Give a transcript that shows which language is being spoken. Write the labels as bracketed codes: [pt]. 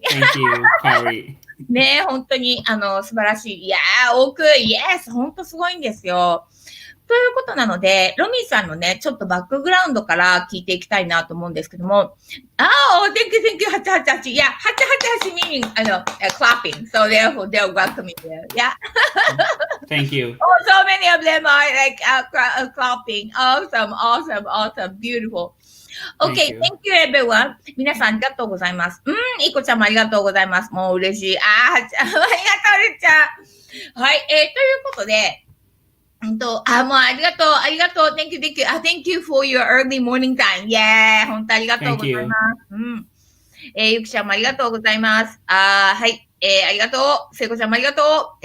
[en] Thank you, Carrie. [ja] ね、本当に、素晴らしい。いやー、Yes! 本当すごいんですよ。ということなので、ロミーさんのね、ちょっとバックグラウンドから聞いていきたいなと思うんですけども、 [en] thank you, 888. Yeah, 888 meaning, clapping. So therefore, they'll welcome you. Yeah. Thank you. Oh, so many of them are like clapping. Awesome. Beautiful. Okay, thank you everyone. [ja] 皆さんありがとうございます。いこちゃんもありがとうございます。もう嬉しい。ありがとう、りっちゃん。はい、ということで、もうありがとう。 [en] Thank you. Thank you for your early morning time. [ja] Yeah, 本当ありがとうございます。ゆきちゃんもありがとうございます。はい、ありがとう。せいこちゃんもありがとう。